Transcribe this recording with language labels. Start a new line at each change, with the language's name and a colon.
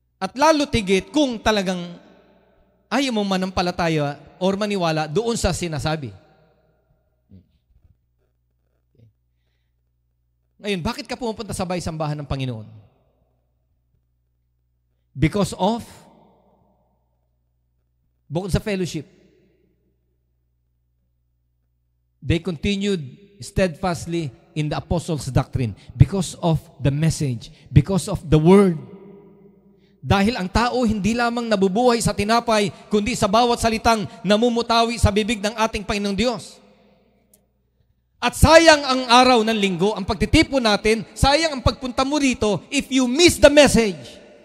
Filipino: At lalo tigit kung talagang ayaw mo manampalataya or maniwala doon sa sinasabi. Okay. Ngayon, bakit ka pumunta sa bahay-sambahan ng Panginoon?
English: Because of
Filipino: Bukod sa
English: fellowship, they continued steadfastly in the apostles' doctrine because of the message, because of the word.
Filipino: Dahil ang tao hindi lamang nabubuhay sa tinapay, kundi sa bawat salitang namumutawi sa bibig ng ating Panginoong Diyos. At sayang ang araw ng linggo, ang pagtitipon natin, sayang ang pagpunta mo rito
English: if you miss the message.